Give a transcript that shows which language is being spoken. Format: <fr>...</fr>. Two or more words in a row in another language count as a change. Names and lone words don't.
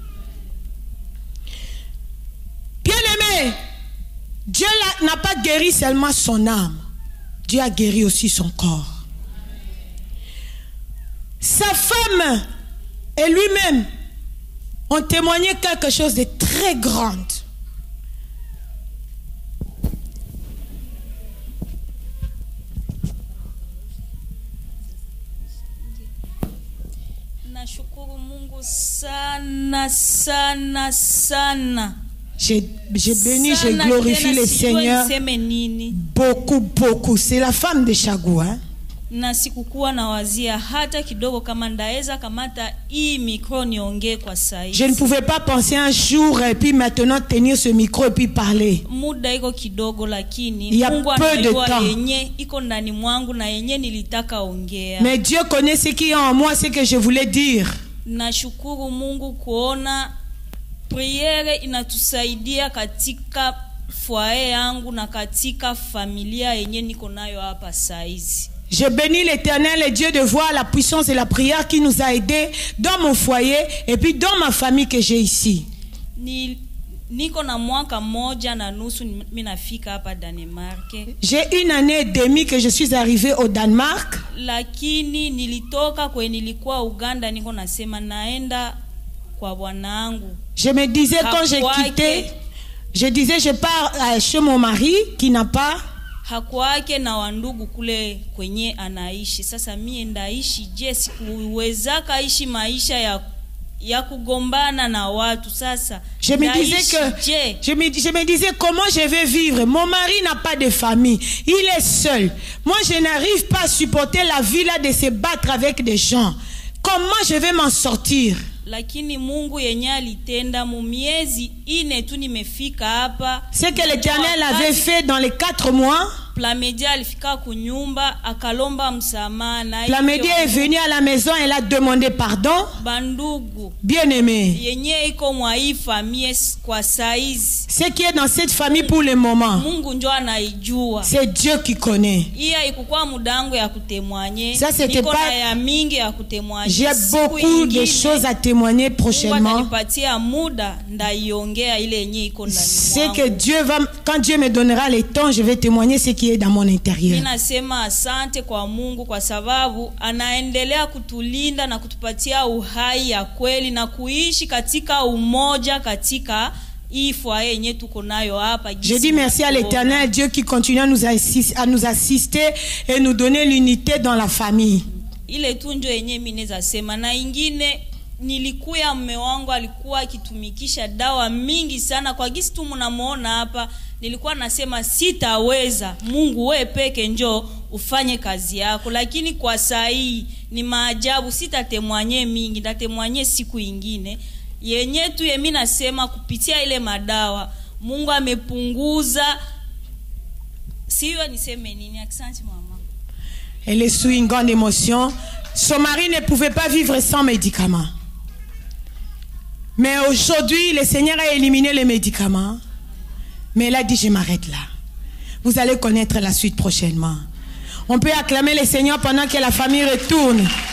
<fr>Bien-aimé, Dieu n'a pas guéri seulement son âme. Dieu a guéri aussi son corps. Sa femme et lui-même ont témoigné quelque chose de très grand.</fr> <sw>Nashukuru Mungu sana.</sw> <fr>Je bénis, je glorifie le Seigneur. Beaucoup. C'est la femme de Chagou, hein?</fr> <sw>Na sikukuwa na wazia hata kidogo kama ndaeza kamata hii micro niongee kwa sahihi.</sw> <fr>Je ne pouvais pas penser un jour et puis maintenant tenir ce micro et puis parler.</fr> <sw>Muda iko kidogo lakini Mungu anajua yenye iko ndani mwangu na yenye nilitaka ongea.</sw> <fr>Mais Dieu connaît ce qui est en moi, ce que je voulais dire.</fr> <sw>Nashukuru Mungu kuona priere inatusaidia katika foyer yangu na katika familia yenye niko nayo hapa saizi.</sw> <fr>Je bénis l'Éternel, le Dieu, de voir la puissance de la prière qui nous a aidés dans mon foyer et puis dans ma famille que j'ai ici.</fr> <sw>Niko na mwaka moja na nusu minafika hapa Danemark.</sw> <fr>J'ai 1 année et demie que je suis arrivée au Danemark.</fr> <sw>Lakini nilitoka kwe nilikuwa Uganda, niko nasema naenda kwa bwanangu.</sw> <fr>Je me disais quand j'ai quitté, je disais je pars chez mon mari qui n'a pas</fr> <sw>hakuwake na wandugu kule kwenye anaishi. Sasa mie ndaishi je sikuweza kaishi maisha ya kugombana na watu. Sasa</sw> <fr>je me disais comment je vais vivre. Mon mari n'a pas de famille, il est seul. Moi je n'arrive pas à supporter la vie là de se battre avec des gens. Comment je vais m'en sortir?</fr> <sw>Lakini Mungu yenye alitenda mu miezi 4 tu nimefika hapa.</sw> <fr>C'est que l'Éternel avait fait dans les 4 mois.</fr> <sw>Plamedi alifika kunyumba akalomba msamaha na</sw> <fr>Plamedi est venue à la maison, elle a demandé pardon.</fr> <sw>Bandugu</sw> <fr>bien-aimé,</fr> <sw>yenye iko mwa hii famille kwa saizi,</sw> <fr>ce qui est dans cette famille pour le moment,</fr> <sw>Mungu ndio anaijua.</sw> <fr>c'est Dieu qui connaît.</fr> <sw>Iya ikukua mudangu ya kutemwanye.</sw> <fr>Ça c'était pas</fr> <sw>ya mingi ya kutemwanye.</sw> <fr>J'ai beaucoup de choses à témoigner prochainement. C'est que Dieu va, quand Dieu me donnera le temps, je vais témoigner ce qui est dans mon intérieur.</fr> <sw>Ninasema asante kwa Mungu kwa sababu anaendelea kutulinda na kutupatia uhai ya kweli na kuishi katika umoja katika hii foyer yenye tuko nayo hapa.</sw> <fr>Je dis merci à l'Éternel Dieu qui continue à nous assister et nous donner l'unité dans la famille.</fr> <sw>Ile tu ndio yenye mimi naweza sema. Na ingine nilikuya mume wangu alikuwa akitumikisha dawa mingi sana kwa gisi tu mnamuona hapa. Nilikuwa nasema sitaweza, Mungu wewe peke njoo ufanye kazi yako, lakini kwa saa hii ni maajabu. Sitatemwanye mingi, ndatemwanye siku ingine. Yenye tu mimi nasema kupitia ile madawa Mungu amepunguza. Siyo niseme nini? Asante mama.</sw> <fr>Elle est sous une grande émotion. Son mari ne pouvait pas vivre sans médicaments. Mais aujourd'hui, le Seigneur a éliminé les médicaments. Mais elle a dit, je m'arrête là. Vous allez connaître la suite prochainement. On peut acclamer le Seigneur pendant que la famille retourne.</fr>